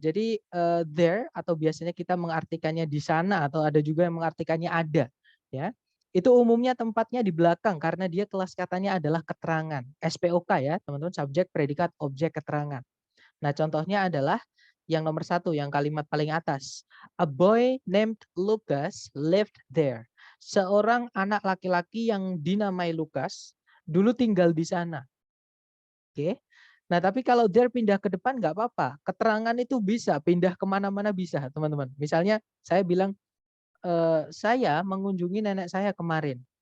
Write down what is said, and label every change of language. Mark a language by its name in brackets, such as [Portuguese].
[Indonesian] Jadi there atau biasanya kita mengartikannya di sana atau ada juga yang mengartikannya ada, ya. Itu umumnya tempatnya di belakang karena dia kelas katanya adalah keterangan. SPOK ya, teman-teman, subjek, predikat, objek, keterangan. Nah, contohnya adalah yang nomor 1, yang kalimat paling atas. [English] A boy named Lucas lived there. [Indonesian] Seorang anak laki-laki yang dinamai Lukas dulu tinggal di sana. Oke. Nah, tapi kalau there pindah ke depan nggak apa-apa. Keterangan itu bisa pindah kemana-mana bisa, teman-teman. Misalnya saya bilang, saya mengunjungi nenek saya kemarin.